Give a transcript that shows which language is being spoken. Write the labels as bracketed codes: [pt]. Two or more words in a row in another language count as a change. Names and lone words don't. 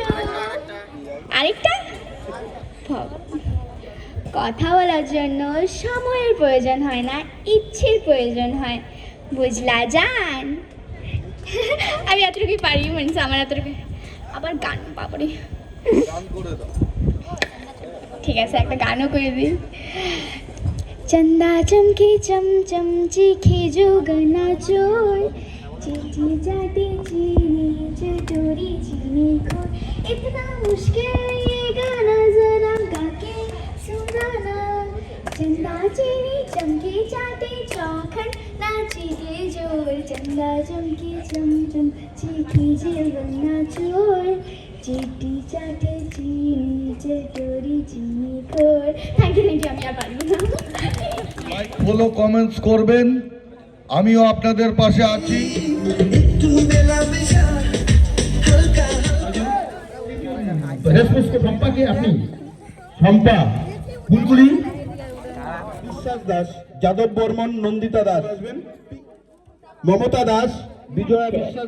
[bn] আরেকটা, কথা বলার জন্য সময়ের প্রয়োজন হয় না, ইচ্ছের প্রয়োজন হয়, বুঝলা জান? আমি এতটুকুই পারি, মানে আমার এতটুকু। আবার গান বাবারে, ঠিক আছে একটা গানও করে দিই। [hi] चंदा चमके चमचम चीखे जोगना चोर, चीटी जाती चीनी चटोरी चीनी खोर, इतना मुश्किल ये गाना जरा गा के सुनाना। चंदा चीनी चमके चाटे चौखट नाची के जोर, चंदा चमके चमचम चीखे जोगना चोर, चीटी चाटे चीनी चटोरी चीनी खोर। [en] thank you [bn] আমি আর পারবো না। [en] like follow comments [bn] করবেন, আমিও আপনাদের পাশে আছি। আপনি শম্পা ফুলগুলি, বিশ্বাস দাস, যাদব বর্মন, নন্দিতা দাস, মমতা দাস, বিজয়া বিশ্বাস।